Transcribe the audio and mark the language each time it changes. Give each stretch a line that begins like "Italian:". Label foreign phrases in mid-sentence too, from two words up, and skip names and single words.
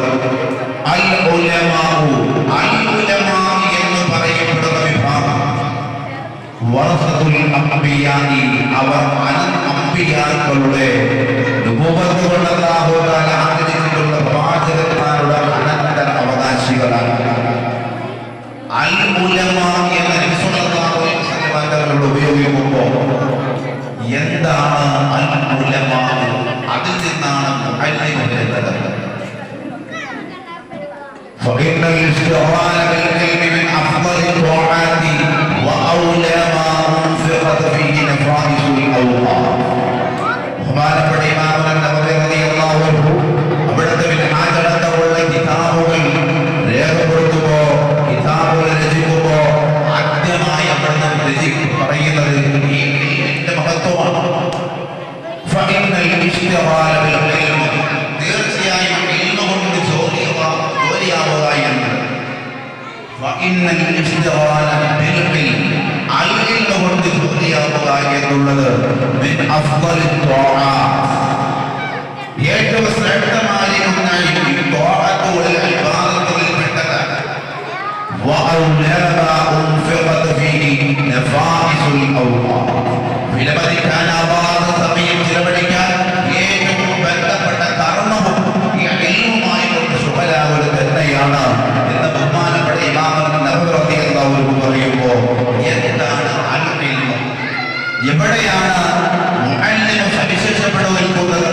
Arabic: العلماء العلماء
Malayalam: എന്ന് പറയപ്പെടുന്ന വിഭാഗം
Arabic: ورثة الأنبياء,
Malayalam: അവർ അംബിയാക്കളുടെ നുബുവത്ത് കൊണ്ട്
Arabic: الله تعالى
Malayalam: ആദരിച്ചിട്ടുള്ള പ്രവാചകന്മാരുടെ അനന്തര അവകാശികളാണ്.
Arabic: العلماء
Malayalam: എന്ന നബി
Arabic: صلى الله عليه وسلم
Malayalam: തങ്ങൾ ഉപയോഗിക്കുമ്പോൾ എന്താണ്
Arabic: العلماء?
Malayalam: അതിൽ നിന്നാണ് മുഅല്ലിം വരുന്നത്.
Arabic: فإن الاشتغال بالعلم من أفضل الطاعات وأولى ما أنفقت فيه نفائس الأوقات.
Malayalam: ബഹുമാനപ്പെട്ട ഇമാം നബവി
Arabic: رضي الله عنه
Malayalam: അവിടുത്തെ വിഹാജടക്കമുള്ള കിതാബുകൾ രേഖപ്പെടുത്തുമ്പോ, കിതാബുകൾ രചിക്കുമ്പോ ആദ്യമായി അവിടുന്ന് പറയുന്നത് ഈ ഇൽമിന്റെ മഹത്വമാണ്.
Arabic: فإن الاشتغال بالعلم,
Malayalam: തീർച്ചയായും ഇൽമ കൊണ്ട് ജോലിയാവുക എന്ന്.
Arabic: فإن الاشتغال بالعلم,
Malayalam: അൽഇൽമ കൊണ്ട് ജോലിയാവുക എന്നുള്ളത്
Arabic: من أفضل الطاعات,
Malayalam: ഏറ്റവും ശ്രേഷ്ഠമായിരിക്കുന്ന ഈ ത്വാഅത്തുകളിൽ ഇബാദത്തുകളിൽ പെട്ടതാണ്.
Arabic: وأولى ما أنفقت فيه نفائس الأوقات,
Malayalam: വിലമതിക്കാനാവാത്ത സമയം ചിലവഴിക്കാൻ ഏറ്റവും ബന്ധപ്പെട്ട കർമ്മവും ഈ ഇൽമുമായി കൊണ്ട് ശുഭലാവൽ തന്നെയാണ് എന്ന് ബഹുമാനപ്പെട്ട ഇമാം നബവി
Arabic: رضي الله عنه
Malayalam: പറയുമ്പോൾ എന്താണ്
Arabic: العلم?
Malayalam: എവിടെയാണ് മുഅല്ലിം സവിശേഷപ്പെടുന്നത്?